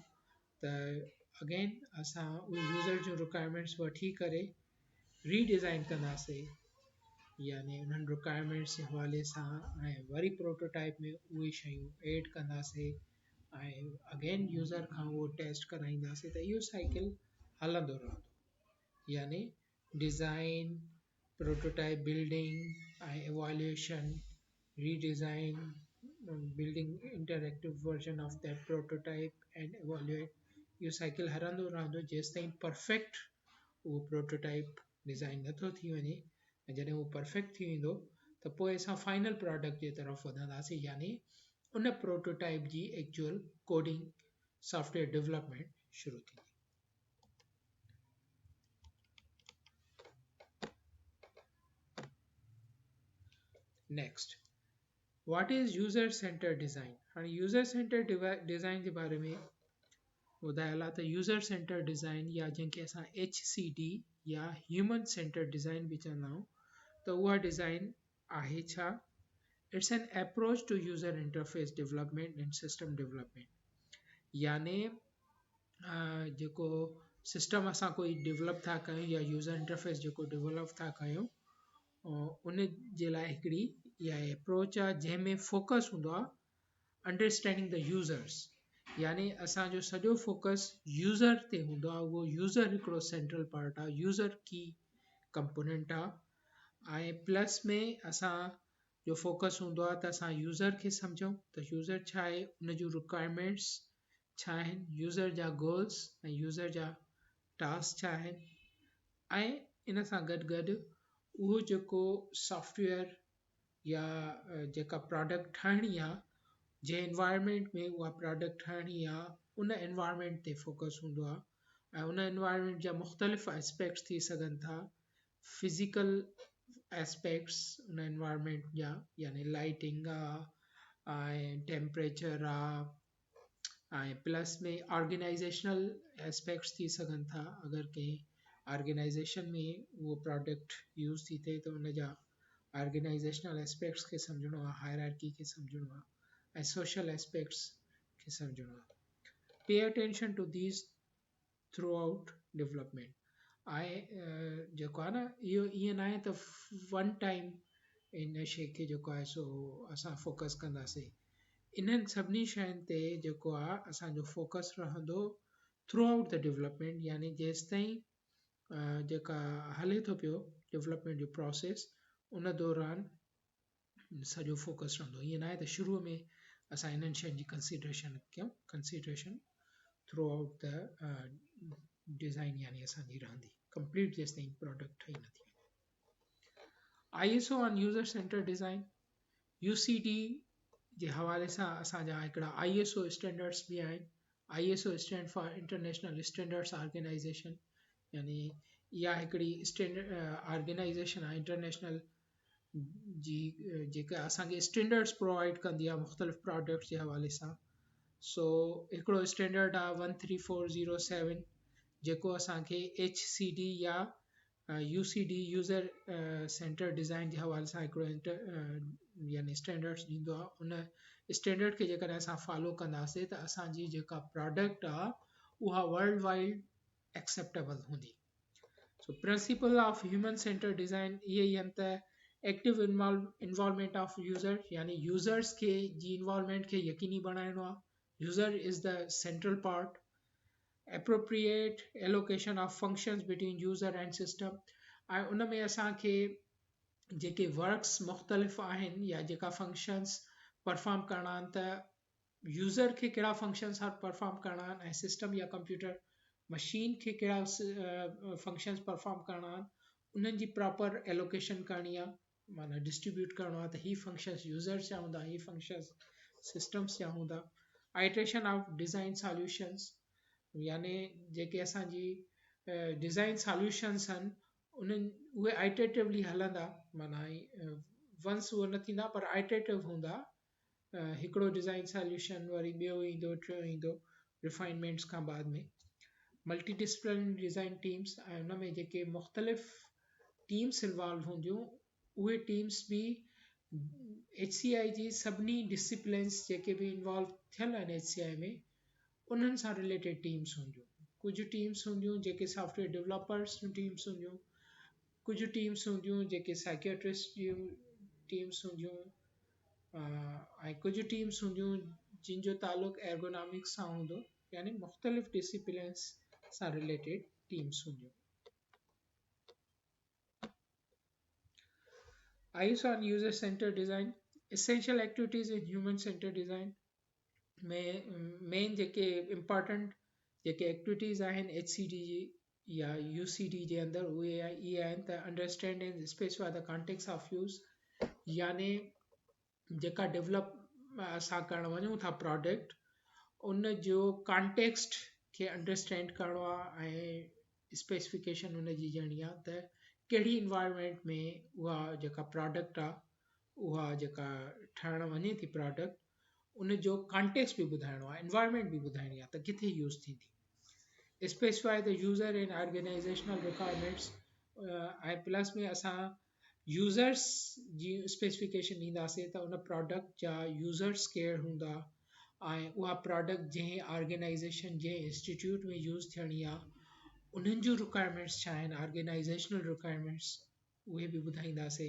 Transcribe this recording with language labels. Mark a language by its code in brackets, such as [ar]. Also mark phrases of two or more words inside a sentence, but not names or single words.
[sd] त अगेन असां उहे यूज़र जूं रिक्वायरमेंट्स वठी करे रीडिज़ाइन कंदासीं, यानी उन्हनि रिक्वायरमेंट्स जे हवाले सां ऐं वरी प्रोटोटाइप में उहे शयूं ऐड कंदासीं ऐं अगेन यूज़र खां उहो टेस्ट कराईंदासीं। त इहो साइकिल हलंदो रहंदो, [en] यानी design, prototype building ऐं evaluation, redesign, building interactive version of that prototype and evaluate. [sd] इहो साइकिल हलंदो रहंदो जेसि ताईं परफेक्ट उहो [en] prototype design [sd] नथो थी वञे। ऐं जॾहिं उहो परफेक्ट थी वेंदो त पोइ असां [en] final product [sd] जे तरफ़ वधंदासीं, यानी उन प्रोटोटाइप जी [en] actual coding software development [sd] शुरू थींदी। [en] next, what is user center design. [sd] हाणे [en] user center design [sd] जे बारे में ॿुधायल आहे त [en] user center design [sd] या जंहिंखे असां HCD या [en] human center design [sd] बि चवंदा आहियूं, त उहा डिज़ाइन आहे छा? [en] it's an approach to user interface development and system development, [sd] यानी जेको सिस्टम असां कोई डेवलप था कयूं या [en] user interface [sd] जेको डेवलप था कयूं, उन जे लाइ हिकिड़ी इहा अप्रोच आहे जंहिंमें फोकस हूंदो आहे [en] understanding the users, [sd] यानी असांजो सॼो फोकस यूज़र ते हूंदो आहे। उहो यूज़र हिकिड़ो [en] central part [sd] आहे, [en] user key component [sd] आहे ऐं प्लस में असां जो फोकस हूंदो आहे त असां यूज़र खे सम्झूं त यूज़र छा आहे, उन जूं रिक्वायरमेंट्स छा आहिनि, यूज़र जा गोल्स ऐं यूज़र जा टास्क छा आहिनि, ऐं इन सां गॾु गॾु उहो जेको सॉफ्टवेयर या जेका प्रोडक्ट ठाहिणी आहे, जंहिं एनवायरनमेंट में उहा प्रोडक्ट ठाहिणी आहे, उन एनवायरनमेंट ते फोकस हूंदो आहे। ऐं उन एनवायरनमेंट जा मुख़्तलिफ़ एस्पेक्ट्स थी सघनि था, [en] physical aspects [sd] उन एनवायरनमेंट जा, यानी लाइटिंग आहे ऐं टेम्परेचर आहे, ऐं प्लस में [en] organizational aspects [sd] थी सघनि था। अगरि कंहिं ऑर्गेनाइज़ेशन में उहो प्रोडक्ट यूज़ थी थिए त उन जा [en] organizational aspects [sd] खे सम्झणो आहे, हायरार्की खे सम्झणो आहे ऐं [en] social aspects [sd] खे सम्झणो आहे। [en] pay attention to these throughout development. [sd] ऐं जेको आहे न, इहो ईअं न आहे त [en] one time [sd] इन शइ खे जेको आहे सो असां फोकस कंदासीं। इन्हनि सभिनी शयुनि ते जेको आहे असांजो फोकस रहंदो [en] throughout the development, [sd] यानी जेसि ताईं जेका हले थो पियो डेवलपमेंट जो प्रोसेस, उन दौरान सॼो फोकस रहंदो। ईअं न आहे त शुरूअ में असां इन्हनि शयुनि जी कंसिडरेशन कयूं, [en] consideration throughout the design [sd] यानी असांजी रहंदी कंप्लीट जेसि ताईं प्रोडक्ट ठही नथी वञे। [en] ISO on user center design, [sd] UCD जे हवाले सां असांजा हिकिड़ा [en] ISO standards [sd] बि आहिनि. [en] ISO stand for International Standards Organization, [sd] यानी इहा हिकिड़ी [en] standard organization [sd] आहे इंटरनेशनल जी, जेका असांखे [en] standards provide [sd] कंदी आहे मुख़्तलिफ़ प्रोडक्ट्स जे हवाले सां. सो हिकिड़ो स्टैंडर्ड आहे 13407, जेको असांखे HCD या [en] UCD user center design [sd] जे हवाले सां हिकिड़ो यानी स्टैंडर्ड्स ॾींदो आहे. उन स्टैंडर्ड खे जेकॾहिं असां फॉलो कंदासीं त असांजी जेका प्रोडक्ट आहे उहा [en] world wide acceptable [sd] हूंदी. [en] so principle of human center design [sd] इहे ई आहिनि त [en] active involvement of user, [sd] यानी यूज़र्स खे जी इन्वॉल्वमेंट खे यकीनी बणाइणो आहे. [en] user is the central part. appropriate allocation of functions between user and system. [sd] ऐं उन में असांखे जेके वर्क्स मुख़्तलिफ़ आहिनि या जेका [en] functions perform [sd] करणा आहिनि त यूज़र खे कहिड़ा [en] functions perform [sd] करणा आहिनि ऐं सिस्टम या [en] computer machine [sd] खे कहिड़ा [en] functions perform [sd] करणा आहिनि, उन्हनि जी [en] proper allocation [sd] करणी आहे, माना डिस्ट्रीब्यूट करणो आहे त ही [en] functions users [sd] जा हूंदा, ही [en] functions systems [sd] जा हूंदा. [en] iteration of design solutions, [sd] यानी जेके असांजी [en] design solutions [sd] आहिनि उन्हनि उहे आइट्रेटिवली हलंदा, माना वंस उहे न थींदा पर आइट्रेटिव हूंदा. हिकिड़ो [en] design solution [sd] वरी ॿियो ईंदो, टियों ईंदो रिफाइनमेंट्स खां बाद में. [en] multi discipline design teams, [sd] ऐं उन में जेके मुख़्तलिफ़ [en] teams involve [sd] हूंदियूं उहे टीम्स बि HCI जी सभिनी डिसिप्लिन्स जेके बि इन्वॉल्व थियल आहिनि HCI में उन्हनि सां [en] related teams [sd] हूंदियूं. कुझु टीम्स हूंदियूं जेके [en] software developers [sd] जूं टीम्स हूंदियूं, कुझु टीम्स हूंदियूं जेके साइकियाट्रिस्ट जूं टीम्स हूंदियूं, ऐं कुझु टीम्स हूंदियूं जिन जो तालुक़ु एर्गोनॉमिक्स सां हूंदो, यानी मुख़्तलिफ़ डिसिप्लिन्स सां [en] related teams [sd] हूंदियूं. [en] ISO on user centered design, essential activities in human centered design [sd] में मेन जेके इम्पॉर्टेंट जेके एक्टिविटीज़ आहिनि HCD जी या UCD जे अंदरि उहे इहे आहिनि त [en] understand and specify the context of use, [sd] यानी जेका डेवलप असां करणु वञूं था प्रोडक्ट उन जो कॉन्टेक्स्ट खे अंडरस्टैंड करिणो आहे ऐं स्पेसिफिकेशन उन जी ॾियणी आहे त कहिड़ी इन्वायरमेंट में उहा जेका प्रोडक्ट आहे उहा जेका ठहणु वञे थी प्रोडक्ट उन जो कॉन्टेक्स्ट बि ॿुधाइणो आहे, इन्वायरमेंट बि ॿुधाइणी आहे त किथे यूज़ थींदी. [en] specify the user and organizational requirements, [sd] ऐं प्लस में असां यूज़र्स जी स्पेसिफिकेशन ॾींदासीं त उन प्रोडक्ट जा यूज़र्स केरु हूंदा ऐं उहा प्रोडक्ट जंहिं ऑर्गेनाइज़ेशन जंहिं इंस्टीट्यूट में यूज़ थियणी आहे उन्हनि जूं रिक्वायरमेंट्स छा आहिनि, [en] organizational requirements [sd] उहे बि ॿुधाईंदासीं.